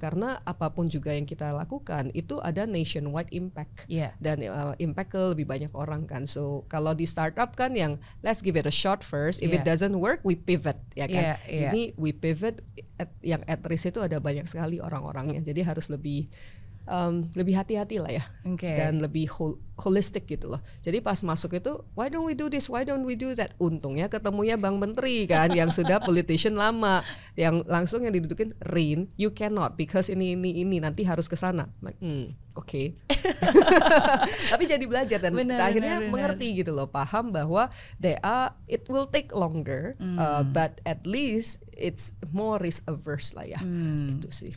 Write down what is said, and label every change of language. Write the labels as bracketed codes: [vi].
[id] Karena apapun juga yang kita lakukan itu ada nationwide impact, dan impact ke lebih banyak orang kan. So kalau di startup kan yang [en] let's give it a shot first, if it doesn't work we pivot, [id] ya kan. Ini [en] we pivot, [id] yang [en] at risk [id] itu ada banyak sekali orang-orangnya, jadi harus lebih hati-hati lah ya, dan lebih holistic gitu loh. Jadi pas masuk itu, [en] why don't we do this, why don't we do that? [id] Untungnya ketemunya Bang Menteri kan, yang sudah politician lama, yang langsung yang didudukin, Rin, [en] you cannot because [id] ini nanti harus ke sana. Oke. Tapi jadi belajar dan akhirnya mengerti gitu loh, paham bahwa [en] it will take longer, but at least it's more risk averse [id] lah ya. Gitu sih.